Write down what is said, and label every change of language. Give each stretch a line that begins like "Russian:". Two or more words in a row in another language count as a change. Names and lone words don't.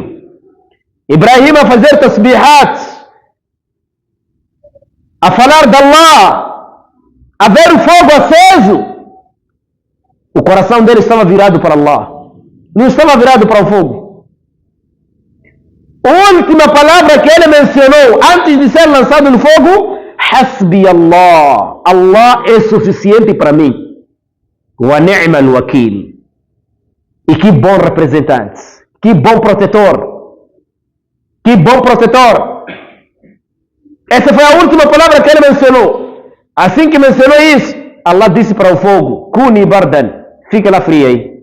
Portuguese: Ibrahim a fazer tasbihat, a falar de Allah, a ver o fogo aceso. O coração dele estava virado para Allah, não estava virado para o fogo. A última palavra que ele mencionou antes de ser lançado no fogo:
Arabic: حسبي الله,
Portuguese: Allah é suficiente para mim.
Arabic: ونعم الوكيل.
Portuguese: E que bom representante, que bom protetor, que bom protetor. Essa foi a última palavra que ele mencionou. Assim que mencionou isso, Allah disse para o fogo:
Arabic: كوني بردا,
Portuguese: fica lá frio aí.